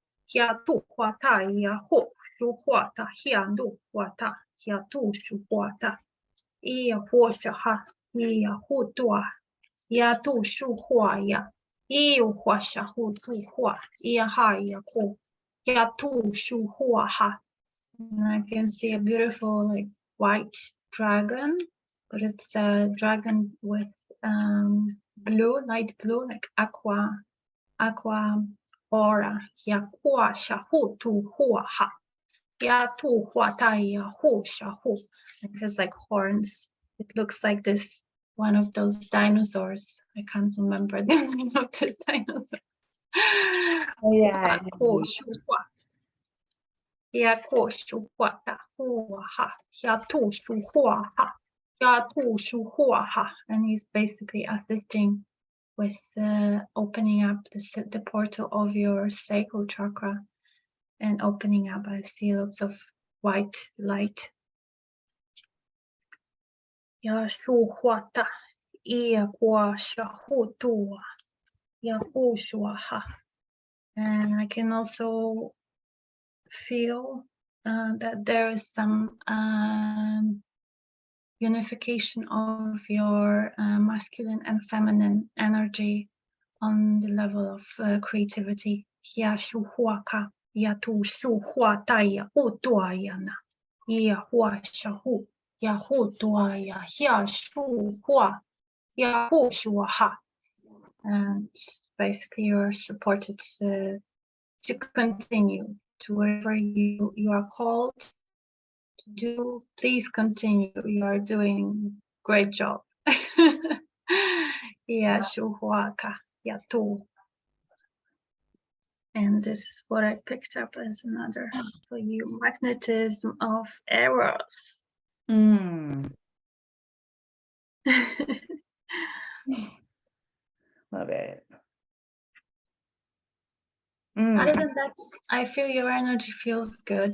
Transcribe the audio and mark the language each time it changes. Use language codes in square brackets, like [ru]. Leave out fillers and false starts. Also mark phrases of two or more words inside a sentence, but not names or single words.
[en] hia tu huata ia ho shu huata hia nu huata hia tu shu huata ia huasha ha ia hutua ia tu shu hua ia iu huasha hu tu hua ia ha ia ko hia tu shu hua ha. And I can see a beautiful like white dragon, but it's a dragon with blue, light blue, like aqua aura. Ya hua sha hu tu hua ha. Ya tu hua ta ya hu sha hu. It has like horns. It looks like this one of those dinosaurs. I can't remember the name of the dinosaur. Oh, yeah. Hu shu hua. Ya ko shu hua ta hua ha. Ya tu shu hua ha. Ya tu shu hua ha. And he's basically assisting with opening up the portal of your sacral chakra and opening up. I see lots of white light. Ya shu hua ta. Ia kwa sha hu tu. Ya hu shua ha. And I can also feel that there is some unification of your masculine and feminine energy on the level of creativity. Ya shu hua ka, ya tu shu hua ta ya hu tua ya na, ya hua sha hu, ya hu tua ya, ya shu hua, ya hu shua ha. And basically you're supported to continue to wherever you are called to do. Please continue. You are doing great job. Yeah, shuhuaka, ya tu. And this is what I picked up as another for you: magnetism of eros. Mm, love it. Other than that, I feel your energy feels good.